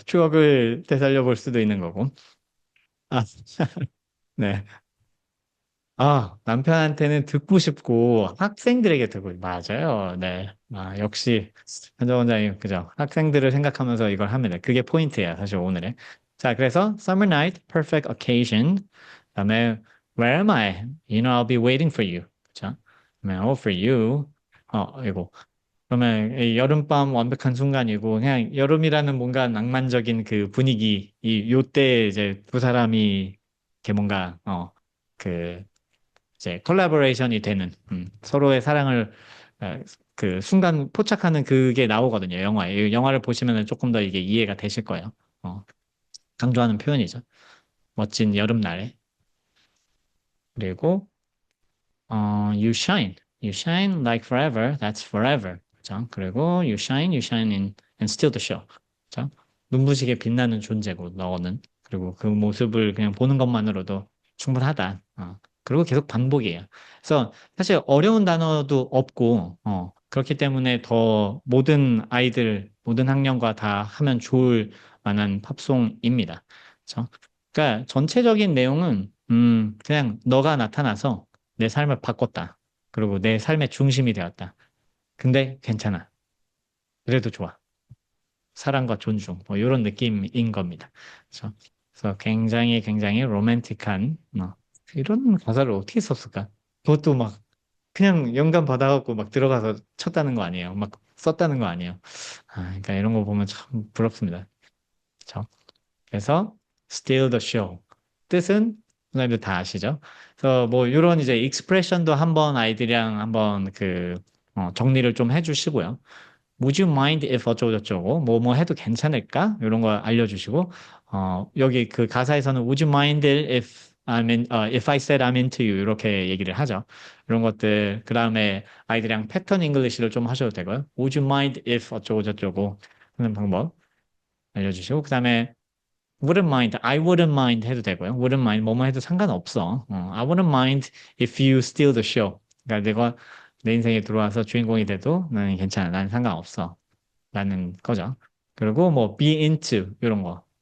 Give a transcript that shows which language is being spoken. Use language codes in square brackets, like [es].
[ko] 추억을 되살려 볼 수도 있는 거고. 아, 네. 남편한테는 듣고 싶고 학생들에게 듣고 맞아요. 네. 역시 한정 원장님 그죠? 학생들을 생각하면서 이걸 하면 돼. 그게 포인트예요. 사실 오늘의. 자, 그래서 [en] summer night, perfect occasion. [ko] 그다음에 [en] where am I? You know, I'll be waiting for you. [ko] 그죠? 그다음에 [en] oh for you. [ko] 이거. 그러면 이 여름밤 완벽한 순간이고 그냥 여름이라는 뭔가 낭만적인 그 분위기 요때 이제 두 사람이 이렇게 뭔가 그 이제 콜라보레이션이 되는 서로의 사랑을 그 순간 포착하는 그게 나오거든요. 영화에. 이 영화를 보시면 조금 더 이게 이해가 되실 거예요. 어, 강조하는 표현이죠. 멋진 여름날에. 그리고 [en] you shine. You shine like forever. That's forever. [ko] 그죠? 그리고 [en] you shine and steal the show. [ko] 그죠? 눈부시게 빛나는 존재고 너는. 그리고 그 모습을 그냥 보는 것만으로도 충분하다. 그리고 계속 반복이에요. 그래서 사실 어려운 단어도 없고, 그렇기 때문에 더 모든 아이들, 모든 학년과 다 하면 좋을 만한 팝송입니다. 그렇죠? 그러니까 전체적인 내용은 그냥 너가 나타나서 내 삶을 바꿨다. 그리고 내 삶의 중심이 되었다. 근데 괜찮아. 그래도 좋아. 사랑과 존중. 뭐 이런 느낌인 겁니다. 그래서, 그래서 굉장히 로맨틱한 이런 가사를 어떻게 썼을까? 그것도 막 그냥 영감 받아갖고 막 들어가서 쳤다는 거 아니에요. 막 썼다는 거 아니에요. 그러니까 이런 거 보면 참 부럽습니다. 그렇죠? 그래서 [en] steal the show. [ko] 뜻은 선생님들 다 아시죠? 그래서 뭐 이런 이제 익스프레션도 한번 아이들이랑 한번 정리를 좀 해주시고요. [en] Would you mind if 어쩌고저쩌고 뭐 해도 괜찮을까? 이런 거 알려주시고 여기 그 가사에서는 Would you mind if I said I'm into you [ko] 이렇게 얘기를 하죠. 이런 것들 그 다음에 아이들이랑 패턴 잉글리시를 좀 하셔도 되고요. Would you mind if 어쩌고저쩌고 하는 방법 알려주시고 그 다음에 wouldn't mind, [en] I wouldn't mind [ko] 해도 되고요. wouldn't mind, 뭐뭐 해도 상관없어. [en] I wouldn't mind if you steal the show. [ko] 그러니까 내가 내 인생에 들어와서 주인공이 돼도 나는 괜찮아. 난 상관없어. 라는 거죠. 그리고 뭐 be into 이런 거.